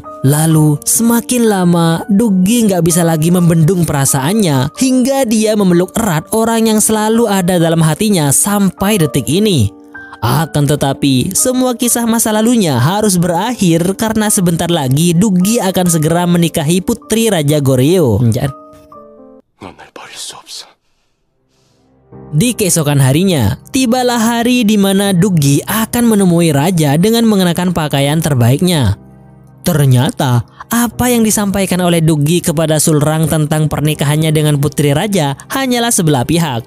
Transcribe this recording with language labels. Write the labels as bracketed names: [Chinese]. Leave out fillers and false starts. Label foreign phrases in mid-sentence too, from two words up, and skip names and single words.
[Indonesian] Lalu semakin lama Dugi nggak bisa lagi membendung perasaannya hingga dia memeluk erat orang yang selalu ada dalam hatinya sampai detik ini. Akan tetapi semua kisah masa lalunya harus berakhir karena sebentar lagi Dugi akan segera menikahi putri Raja Goryeo. [Korean] 넌 날 버릴 수 없어. [Indonesian] Di keesokan harinya, tibalah hari di mana Dugi akan menemui raja dengan mengenakan pakaian terbaiknya. Ternyata, apa yang disampaikan oleh Dugi kepada Sulrang tentang pernikahannya dengan putri raja hanyalah sebelah pihak.